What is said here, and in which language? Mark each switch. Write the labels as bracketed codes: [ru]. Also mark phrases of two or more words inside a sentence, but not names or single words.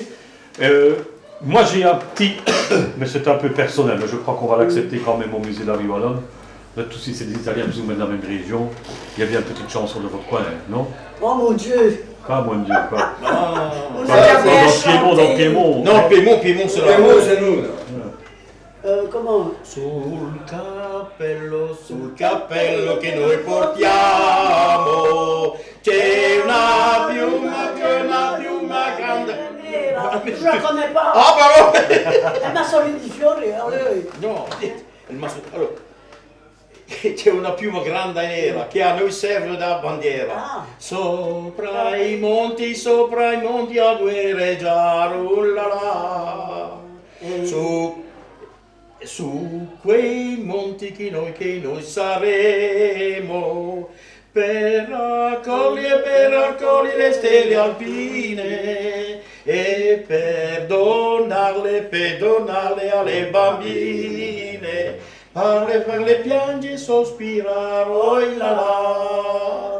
[fr] Moi, j'ai un petit, mais c'est un peu personnel, mais je crois qu'on va l'accepter quand même au musée de la Vie Wallonne. Vous êtes tous ici, c'est des Italiens, plus ou moins de la même région. Il y a bien une petite chanson de votre coin, hein, non? Oh mon Dieu. Pas moins de Dieu, pas. On Pas- a jamais dans chanté. Piémont. Non, Piémont, c'est là. Les mots, c'est nous. là. Comment [it] Sul cappello che noi portiamo, c'è una piuma grande. [fr] Je ne la connais pas. Ah, pardon! Elle m'a solidifié. Allez. [it] No, allora, c'è una piuma grande e nera che a noi serve da bandiera. [fr] Ah. [it] Sopra i monti a guerreggiare, ullala. Su quei monti che noi saremo per raccogliere le stelle alpine e per donarle alle bambine, farle piangere e sospirare, oi là là.